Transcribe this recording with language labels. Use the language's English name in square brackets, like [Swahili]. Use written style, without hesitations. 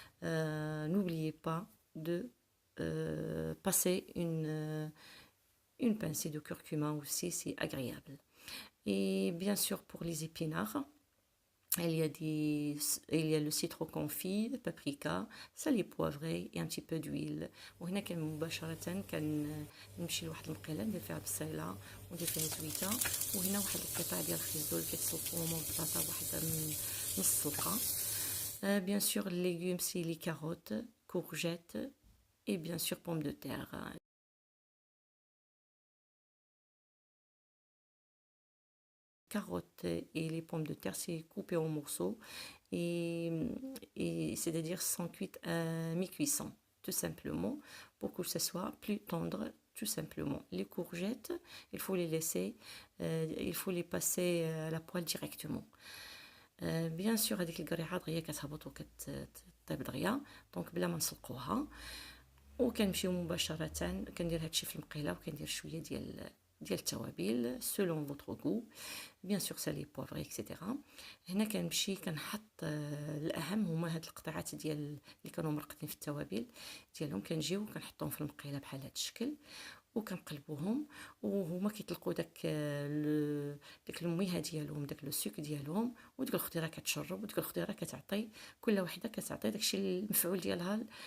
[French] N'oubliez pas de passer une pincée de curcuma aussi, c'est agréable. Et bien sûr pour les épinards, il y a le citron confit, le paprika, salé poivré et un petit peu d'huile. [Arabic] وهنا كان مباشرة كنمشي لواحد المقيلة ندير فيها بصيلة وندير فيها زويته، وهنا واحد القطع ديال الخيزو اللي كيتسلقوهم والبطاطا واحد نص سلقة. [French] Bien sûr les légumes c'est les carottes, courgettes et bien sûr pommes de terre. Carottes et les pommes de terre, c'est coupé en morceaux et c'est-à-dire sans cuite à mi-cuisson, tout simplement, pour que ce soit plus tendre, tout simplement. Les courgettes, il faut les laisser, il faut les passer à la poêle directement. Bien sûr [Arabic] هذيك القريعه دغيا كتهبط وكتطيب دغيا، دونك بلا ما نسلقوها. وكنمشيو مباشره كندير هادشي في المقيله وكندير شويه ديال التوابل [French] selon votre goût, bien sûr salé poivré etc. [Arabic] هنا كنمشي كنحط الاهم هما هاد القطعات ديال اللي كانوا مرقدين في التوابل ديالهم، كنجيو كنحطهم في المقيله بحال هاد الشكل وكنقلبوهم، وهما كيطلقوا داك الميها ديالهم، داك لو سوك ديالهم، وديك الخضيره كتشرب، وديك الخضيره كتعطي كل وحده كتعطي داكشي المفعول ديالها.